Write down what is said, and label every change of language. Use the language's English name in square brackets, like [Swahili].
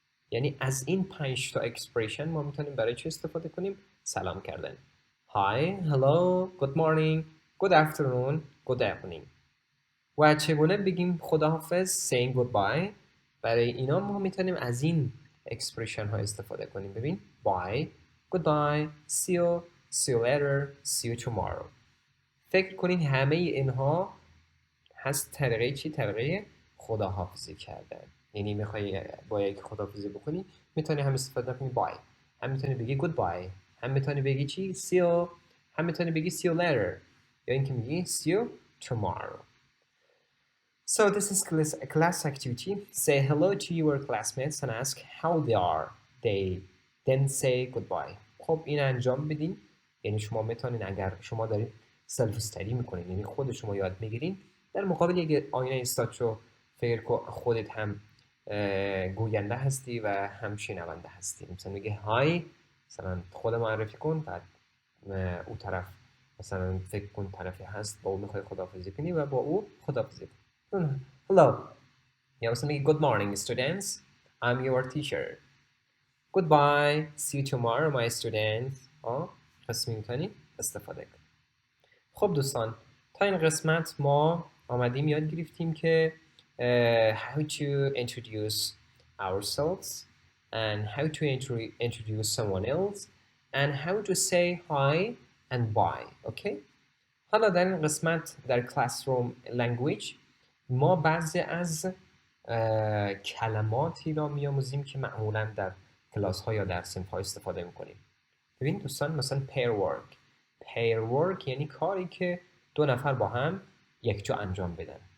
[Persian] یعنی از این 5 تا اکسپرشن ما میتونیم برای چه استفاده کنیم؟ سلام کردن. [English] hi، hello، good morning، good afternoon، good evening. [Persian] و چگونه بگیم خداحافظ؟ [English] saying goodbye. [Persian] برای اینا ما میتونیم از این اکسپرشن ها استفاده کنیم. [English] ببین bye، goodbye، see you later، see you tomorrow. [Persian] فکر کنین همه اینها هست طریقه چی؟ طریقه خداحافظی کردن. یعنی میخوای با یک خداحافظی بکنی میتونی هم استفاده کنی bye، هم میتونی بگی goodbye، هم میتونی بگی چی؟ see you، هم میتونی بگی [English] see you later، [Persian] یا اینکه میگی [English] see you tomorrow. So this is a class activity. Say hello to your classmates and ask how they are. They then say goodbye. [Persian] خب این انجام بدین. یعنی شما میتونین اگر شما دارید سلف استادی میکنین، یعنی خود شما یاد میگیرین، در مقابل یک آینه استاد شو فکر خودت هم گوینده هستی و هم شنونده هستی. مثلا میگه های، مثلا خود معرفی کن، بعد اون طرف مثلا فکر کن طرفی هست با اون میخوای خداحافظی کنی و با او خداحافظی کن. [English] Hello. [Persian] یا مثلا میگه [English] good morning students, I'm your teacher. Goodbye, see you tomorrow my students. [Persian] پس میتونی استفاده کن. خب دوستان، تا این قسمت ما آمدیم یاد گرفتیم که [English] how to introduce ourselves and how to introduce someone else and how to say hi and bye. Okay? [Persian] حالا در این قسمت در [English] classroom language [Persian] ما بعضی از کلماتی را می‌آموزیم که معمولاً در کلاس ها یا در صنف ها استفاده می‌کنیم. ببین دوستان، مثلا pair work یعنی کاری که دو نفر با هم یک جا انجام بدن.